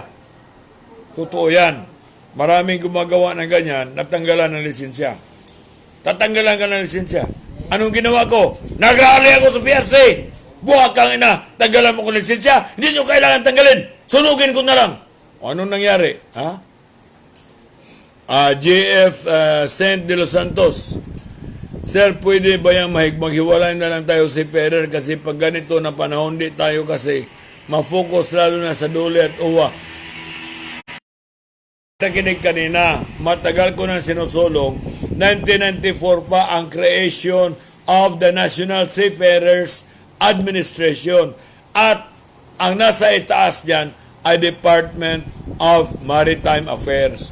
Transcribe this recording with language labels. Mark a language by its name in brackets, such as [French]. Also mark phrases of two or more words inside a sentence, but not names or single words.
[Filipino] Totoo yan. Maraming gumagawa ng ganyan, natanggalan ng lisensya. Tatanggalan ka ng lisensya. Anong ginawa ko? Nag-rally ako sa PRC. Buwag kang ina, tanggalan mo ko ng lisensya. Hindi nyo kailangan tanggalin. Sunugin ko na lang. O, anong nangyari? Ha? JF Saint de los Santos. Sir, pwede ba yung maghiwalay na lang tayo si Ferrer kasi pag ganito na panahon di tayo kasi ma-focus lalo na sa Dole at Uwa. Nakinig kanina, matagal ko nang sinusulong, 1994 pa ang [English] creation of the National Seafarers Administration [Filipino] at ang nasa itaas dyan ay Department of Maritime Affairs.